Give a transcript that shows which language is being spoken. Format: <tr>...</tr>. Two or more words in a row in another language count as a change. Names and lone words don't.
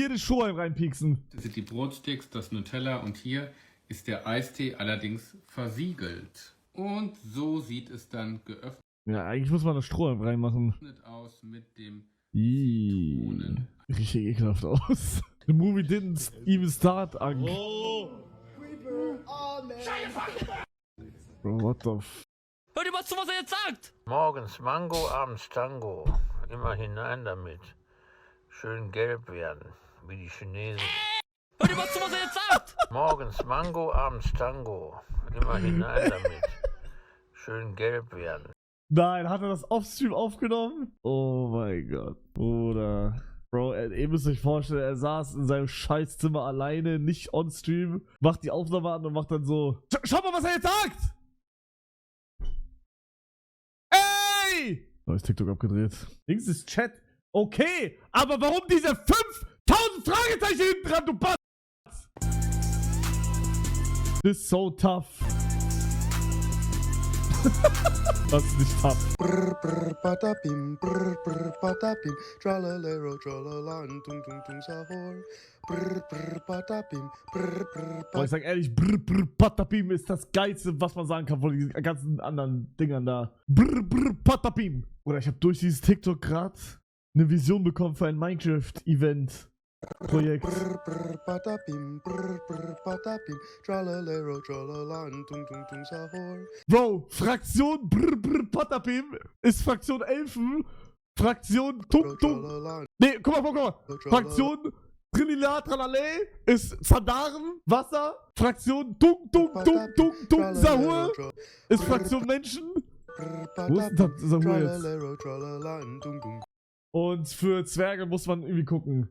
<de>hier den Strohhalm reinpieksen. Das sind die Brotsticks, das Nutella und hier ist der Eistee allerdings versiegelt. Und so sieht es dann geöffnet Ja, eigentlich muss man das Strohhalm reinmachen. aus mit dem Ihhh. Zitronen. Richtig ekelhaft aus.</de> <en>The movie didn't even start, Ang. Bro, what the f...</en> <de>Hör dir mal zu, was er jetzt sagt! Morgens Mango, abends Tango. Immer hinein damit. Schön gelb werden, wie die Chinesen. Hör dir mal zu, was er jetzt sagt! Morgens Mango, abends Tango. Immer hinein damit. Schön gelb werden. Nein, hat er das offstream aufgenommen? Oh mein Gott. Bruder. Bro, ihr müsst euch vorstellen, er saß in seinem Scheißzimmer alleine, nicht on-stream, macht die Aufnahme an und macht dann so... Schau mal, was er jetzt sagt! Ey! Oh, ist TikTok abgedreht. Links ist Chat. Okay, aber warum diese 5000 Fragezeichen hinten dran, du Bast?</de> <en>This is so tough.</en> <de>Das ist nicht tough. Brr brr patapim, brr brr patapim, tralalero tralala, tung tung tung sahor. Brr brr patapim, brr brr Boah, ich sag ehrlich, brr brr patapim ist das Geilste, was man sagen kann von diesen ganzen anderen Dingern da. Brr brr patapim. Oder ich habe durch dieses TikTok gerade eine Vision bekommen für ein Minecraft-Event-Projekt. brr brr patapim, brr brr patapim, tralalero tralala, tung tung tung sahor. Bro, Fraktion brr brr patapim ist Fraktion Elfen, Fraktion Tung Tung. Nee, guck mal. Fraktion Trilliard Tralale ist Sandaren, Wasser. Fraktion Tung Tung Tung Tung Tung Sahur ist Fraktion Menschen. Wo ist denn das Sahur jetzt? Und für Zwerge muss man irgendwie gucken.</de>